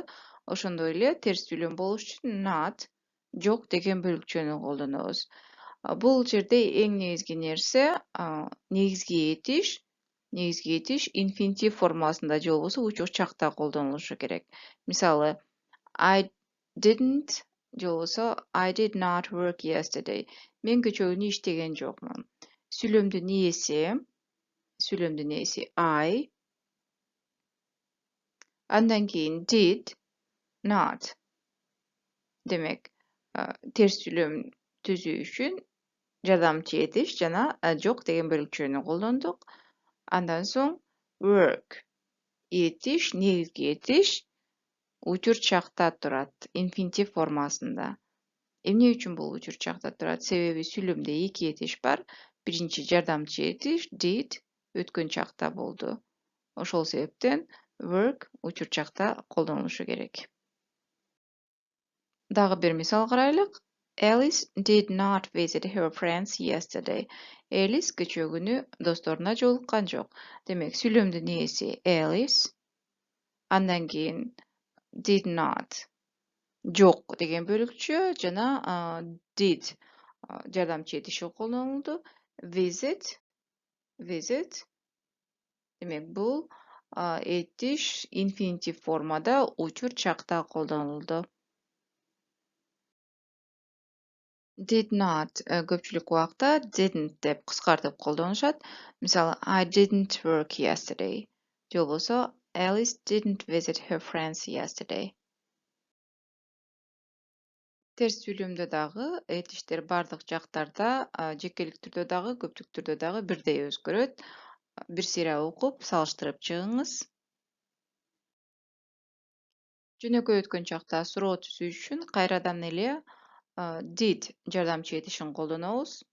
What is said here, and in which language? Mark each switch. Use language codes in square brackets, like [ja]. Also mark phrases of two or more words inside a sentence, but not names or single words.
[ky] Ошондой эле терс сүйлөм болуш үчүн not жок деген бөлүкчөнү колдонобуз. Бул жерде эң негизги нерсе негизги этиш инфинитив формасында же болбосо учур чакта колдонулушу керек. [en] Мисалы I didn't [ky] же болбосо [en] I did not work yesterday. [ky] Мен кечээ күнү иштеген жокмун. Сүйлөмдүн ээси I, андан кийин [en] did not. [ky] Демек, терс сүйлөм түзүү үчүн жардамчы этиш жана жок деген бөлүкчөнү колдондук. Андан соң work этиш, негизги этиш учур чакта турат, инфинитив формасында. Эмне үчүн бул учур чакта турат? Себеби сүйлөмдө эки этиш бар. Биринчи жардамчы этиш did өткөн чакта болду. Ошол себептен work учур чакта колдонулушу керек. Дагы бир мисал карайлык. [en] Alice did not visit her friends yesterday. [ky] Alice кечээ күнү досторуна жолуккан жок. Демек, сүйлөмдүн ээси Alice, андан кийин [en] did not [ky] жок деген бөлүкчө жана did жардамчы этиши колдонулду. Visit демек бул этиш инфинитив формада учур чакта колдонулду. [en] Did not [ky] көпчүлүк убакта didn't деп кыскартып колдонушат. [en] Мисалы I didn't work yesterday. [ky] Же болбосо [en] Alice didn't visit her friends yesterday. [ky] Терс сүйлөмдө дагы этиштер бардык жактарда жекелик түрдө дагы көптүк түрдө дагы бирдей өзгөрөт. Бир сыйра окуп салыштырып чыгыңыз. Жөнөкөй өткөн чакта суроо түзүү үчүн кайрадан эле did жардамчы этишин колдонобуз.